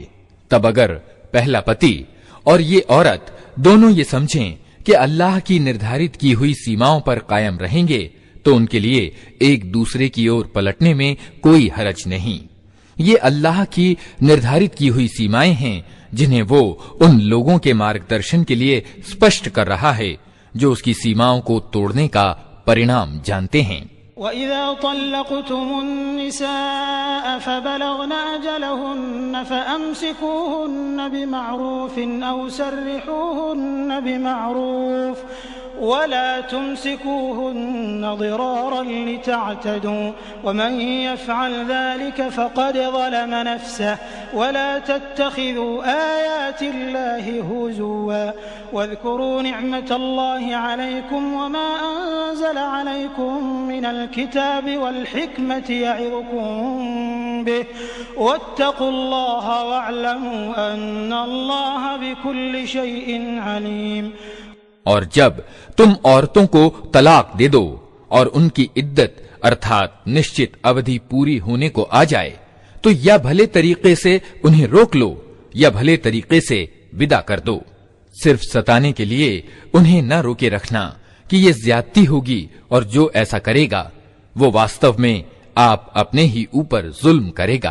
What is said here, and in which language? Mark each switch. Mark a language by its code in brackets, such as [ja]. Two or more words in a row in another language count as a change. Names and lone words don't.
[hi] तब अगर पहला पति और ये औरत दोनों ये समझें कि अल्लाह की निर्धारित की हुई सीमाओं पर कायम रहेंगे, तो उनके लिए एक दूसरे की ओर पलटने में कोई हरज नहीं। ये अल्लाह की निर्धारित की हुई सीमाएं हैं जिन्हें वो उन लोगों के मार्गदर्शन के लिए स्पष्ट कर रहा है जो उसकी सीमाओं को तोड़ने का परिणाम जानते हैं। [ar] وإذا طلقتم النساء فبلغن أجلهن فأمسكوهن بمعروف أو سرحوهن بمعروف ولا تمسكوهن ضرارا لتعتدوا ومن يفعل ذلك فقد ظلم نفسه ولا تتخذوا آيات الله هزوا واذكروا نعمت الله عليكم وما أنزل عليكم من الكتاب والحكمة يعظكم به واتقوا الله واعلموا أن الله بكل شيء عليم. [hi] और जब तुम औरतों को तलाक दे दो और उनकी इद्दत अर्थात निश्चित अवधि पूरी होने को आ जाए, तो या भले तरीके से उन्हें रोक लो या भले तरीके से विदा कर दो। सिर्फ सताने के लिए उन्हें न रोके रखना कि ये ज्यादती होगी, और जो ऐसा करेगा वो वास्तव में आप अपने ही ऊपर जुल्म करेगा।